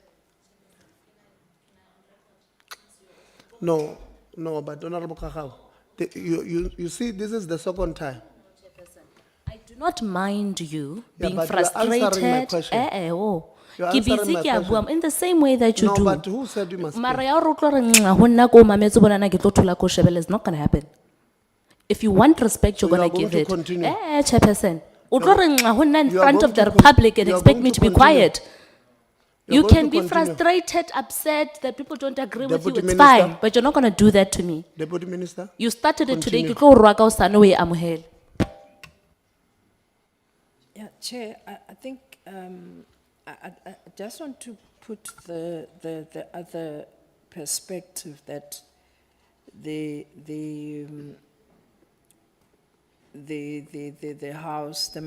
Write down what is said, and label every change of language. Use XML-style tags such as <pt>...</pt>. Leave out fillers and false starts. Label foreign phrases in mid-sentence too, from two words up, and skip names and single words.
<en>No, but Honorable Kakao, you see, this is the second time. I do not mind you Yeah, being but you are answering my frustrated. question. You You are are answering my question. in the same way that you No, do. but who said you must Mara pay?</en> <st>ya hore o tlo re nxa ho nna ko mametse bona na ke tlo thula ko shebele,</st> <en>it's not going to happen. If you want respect, So you're you are going to going give to it. continue? Chairperson.</en> <st>O tlo re nxa ho nna in</st> <en>You are front going of the to con- Republic and you are expect going me to to be continue. quiet. You are You going can to be continue. frustrated, upset that people don't agree with you. Deputy It's Minister. fine, but you're not going to do that to me. Deputy Minister? You started it today. Continue.</en> <st>Ke tlo rwa ka hosane o e amohele.</st> <en>Yeah, Chair, I think I just want to put the other perspective that the House, the</en>